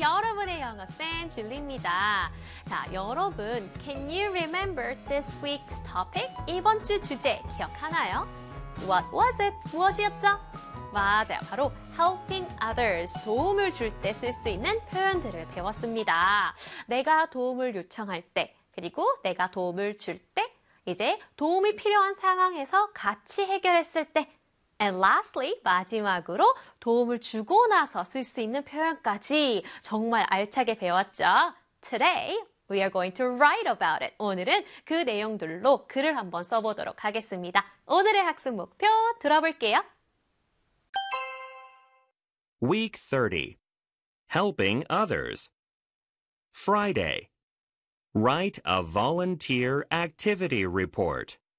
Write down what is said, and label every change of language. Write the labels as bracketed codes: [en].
[ko] 여러분의 영어쌤, 줄리입니다. 자, 여러분, [en] can you remember this week's topic? [ko] 이번 주 주제 기억하나요? [en] What was it? [ko] 무엇이었죠? 맞아요. 바로 [en] helping others, [ko] 도움을 줄 때 쓸 수 있는 표현들을 배웠습니다. 내가 도움을 요청할 때, 그리고 내가 도움을 줄 때, 이제 도움이 필요한 상황에서 같이 해결했을 때, [en] And lastly, [ko] 마지막으로 도움을 주고 나서 쓸 수 있는 표현까지 정말 알차게 배웠죠? [en] Today, we are going to write about it. [ko] 오늘은 그 내용들로 글을 한번 써보도록 하겠습니다. 오늘의 학습 목표 들어볼게요. [en] Week 30. Helping others. Friday. Write a volunteer activity report.